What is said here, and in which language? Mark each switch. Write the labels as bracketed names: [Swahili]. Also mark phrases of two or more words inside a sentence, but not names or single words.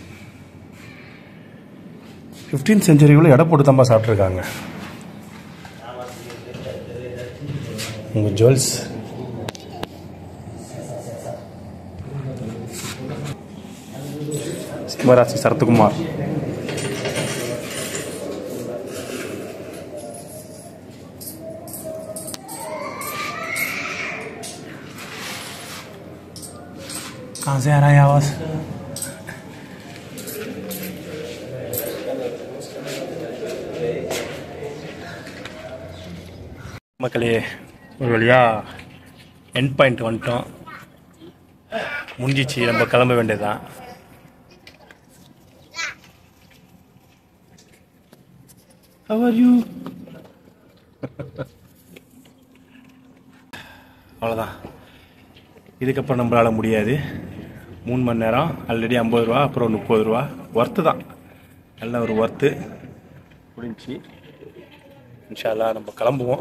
[Tamil] 15th செஞ்சுரிக்குள்ளே எடை போட்டு தான்ப்பா சாப்பிட்ருக்காங்க. உங்கள் ஜுவல்ஸ், சிம்மராசி சரத்குமார். [Hindi] कहाँ से आ रहा है आवाज? [Tamil] மக்களே, ஒரு வழியா [English] end point [Tamil] வந்துட்டோம். முடிஞ்சிச்சு, நம்ம கிளம்ப வேண்டியதுதான். [English] How are you? [Tamil] அவ்வளோதான், இதுக்கப்புறம் நம்மளால் முடியாது. 3 மணி நேரம், ஆல்ரெடி 50 ரூபா, அப்புறம் 30 ரூபா. ஒர்த்து தான், நல்ல ஒரு ஒர்த்து முடிஞ்சு. [Arabic] إن شاء الله [Tamil] நம்ம கிளம்புவோம்.